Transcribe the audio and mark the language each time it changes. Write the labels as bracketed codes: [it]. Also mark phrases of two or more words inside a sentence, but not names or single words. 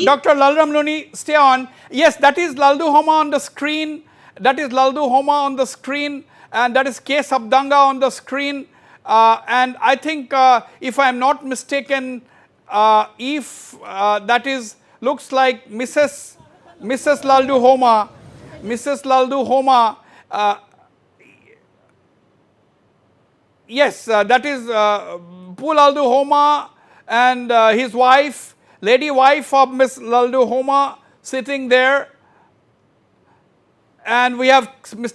[en] Dr. Lalram Looney, stay on. Yes, that is Lalduhoma on the screen. That is Lalduhoma on the screen, and that is K. Sabdanga on the screen. And I think, if I am not mistaken, if that is looks like Mrs. Lalduhoma, Mrs. Lalduhoma. Yes, that is Pu Lalduhoma and his wife, lady wife of Miss Lalduhoma sitting there, and we have Mr.